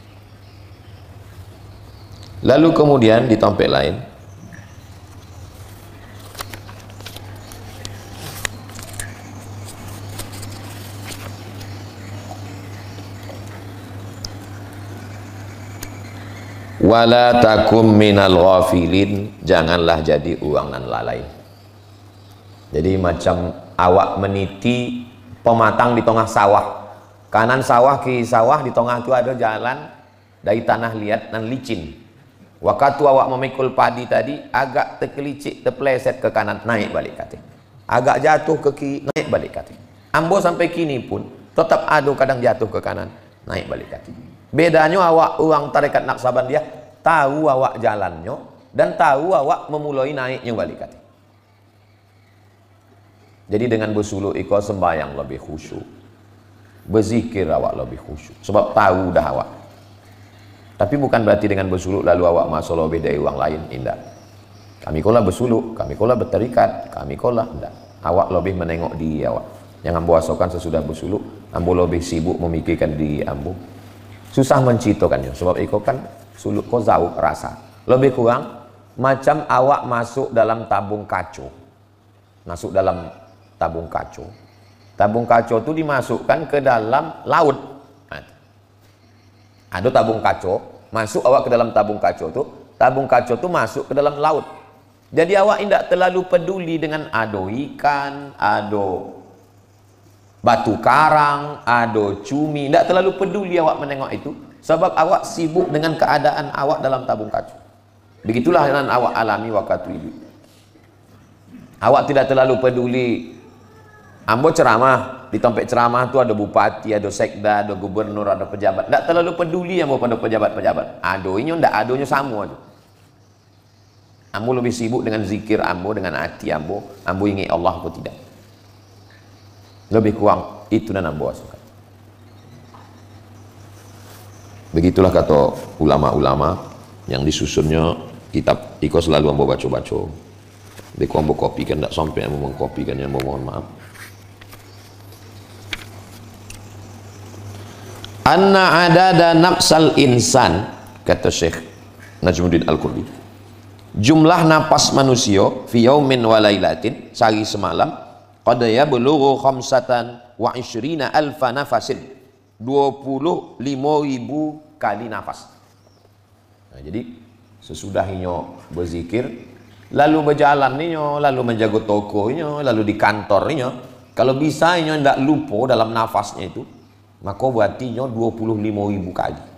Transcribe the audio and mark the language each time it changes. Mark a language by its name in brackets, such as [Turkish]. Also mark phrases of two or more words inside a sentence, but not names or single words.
[Minangkabau] Lalu kemudian di tampek lain, [Arabic] ولا تكن من الغافلين, [Minangkabau] janganlah jadi orang nan lalai. Jadi macam awak meniti pematang di tengah sawah, Kanan sawah, kiri sawah, di tengah tu ada jalan dari tanah liat dan licin. Waktu awak memikul padi tadi, agak terkelicik, terpeleset ke kanan, naik balik kata. Agak jatuh ke kiri, naik balik kata. Ambo sampai kini pun tetap ada kadang jatuh ke kanan, naik balik kata. Bedanya awak orang tarekat Naqsabandiyah tahu awak jalannya dan tahu awak memulai naiknya balik kata. Jadi dengan bersuluk iko sembahyang lebih khusyuk, berzikir awak lebih khusyuk, sebab tahu dah awak. Tapi bukan berarti dengan bersuluk lalu awak masuk lebih dari orang lain, tidak. Kami kolah bersuluk, kami kolah berterikat, kami kolah tidak. Awak lebih menengok diri awak. Yang ambo asokan sesudah bersuluk, ambo lebih sibuk memikirkan diri ambo. Susah mencitokannya, sebab iko kan suluk ko zauk rasa. Lebih kurang macam awak masuk dalam tabung kaco. Masuk dalam tabung kaco. Tabung kaco itu dimasukkan ke dalam laut. Ada tabung kaco, masuk awak ke dalam tabung kaco itu, tabung kaco itu masuk ke dalam laut. Jadi awak tidak terlalu peduli dengan ado ikan, ado batu karang, ado cumi, tidak terlalu peduli awak menengok itu, sebab awak sibuk dengan keadaan awak dalam tabung kaco. Begitulah yang awak alami waktu itu. Awak tidak terlalu peduli. Ambo ceramah, di tempat ceramah tu ada bupati, ada sekda, ada gubernur, ada pejabat. Tak terlalu peduli ambo pada pejabat-pejabat. Adonya ndak, adonya sama tu. Ambo lebih sibuk dengan zikir ambo, dengan hati ambo. Ambo ingat Allah atau tidak. Lebih kurang itu dan ambo asukan. Begitulah kata ulama-ulama yang disusunnya kitab. Iko selalu ambo baca-baca. Beko ambo kopikan, tak sampai ambo mengkopikannya, ambo mohon maaf. [Arabic] أن عدد نفس الإنسان, [Minangkabau] kata Syekh Najmuddin Al-Qurdi, jumlah napas manusia [Arabic] في يوم وليلة, [Minangkabau] sehari semalam, [Arabic] قد يبلغ خمسة وعشرين ألف نفس, [Minangkabau] 25.000 kali nafas. Nah, jadi sesudahnya berzikir, lalu berjalan ninya, lalu menjaga tokonya, lalu di kantornya, kalau bisa inya ndak lupa dalam nafasnya itu, maka berartinya 25.000 kali.